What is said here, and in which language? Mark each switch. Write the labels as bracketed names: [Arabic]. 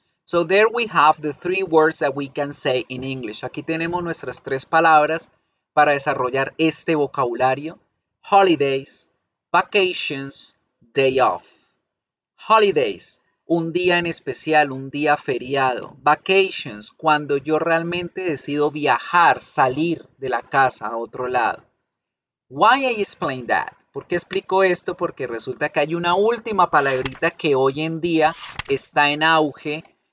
[English] So there we have the 3 words that we can say in English. [Spanish] Aquí tenemos nuestras 3 palabras para desarrollar este vocabulario. [English] Holidays, vacations, day off. [Spanish] Holidays, un día en especial, un día feriado. Vacations, cuando yo realmente decido viajar, salir de la casa a otro lado. [English] Why I explain that? [Spanish] ¿Por qué explico esto? Porque resulta que hay una última palabrita que hoy en día está en auge.